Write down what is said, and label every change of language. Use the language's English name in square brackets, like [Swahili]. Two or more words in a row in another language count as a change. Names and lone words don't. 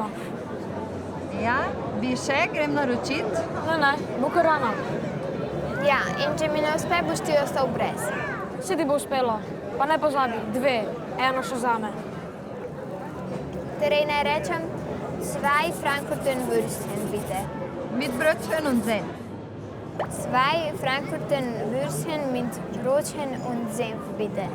[Slovenian] Ja, bi še grem naročiti? Ne, bo kar rana. Ja, in če mi ne uspe, boš ti ostal brez. Vse ti bo uspelo. Pa ne pozabi, 2, eno še zame. Torej naj rečem, 2 [German] Frankfurter Würstchen, bitte. Mit Brötchen und Senf. 2 Frankfurter Würstchen mit Brötchen und Senf, bitte.